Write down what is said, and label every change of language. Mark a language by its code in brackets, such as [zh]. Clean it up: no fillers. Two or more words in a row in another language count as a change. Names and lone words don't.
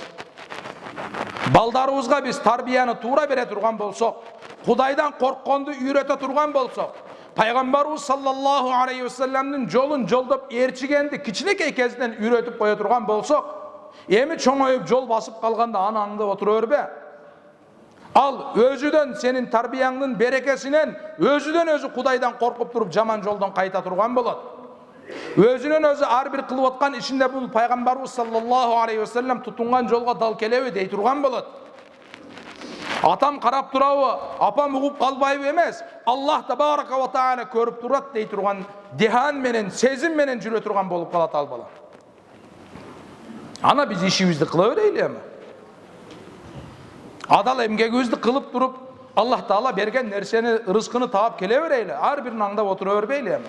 [ky] Балдарыбызга биз тарбияны туура бере турган болсок, Кудайдан коркконду үйрөтө турган болсок, Пайгамбарыбыз [ar] صلى الله عليه و [ky] салламдын жолун жолдоп ээрчигенди кичинекей кезинен үйрөтүп кое турган болсок, эми чоңоюп жол басып калганда аны аңдап отура бербе. Ал өзүдөн сенин тарбияңдын берекесинен өзүдөн өзү Кудайдан коркуп туруп жаман жолдон кайта турган болот. Өзүнөн өзү ар бир кылып аткан ишинде бул Пайгамбарыбыз [ar] صلى الله عليه وسلم [ky] тутунган жолго дал келеби дей турган болот. Атам карап турабы, апам угуп калбайбы эмес, [ar] الله تبارك وتعالى [ky] көрүп турат дей турган дихан менен, сезим менен жүрө турган болуп калат ал бала. Ана биз ишибизди кыла берейли эми. Адал эмгегибизди кылып туруп, Аллах Таала берген нерсени, рызкыны таап келе берейли. Ар бирин аңдап отура бербейли эми.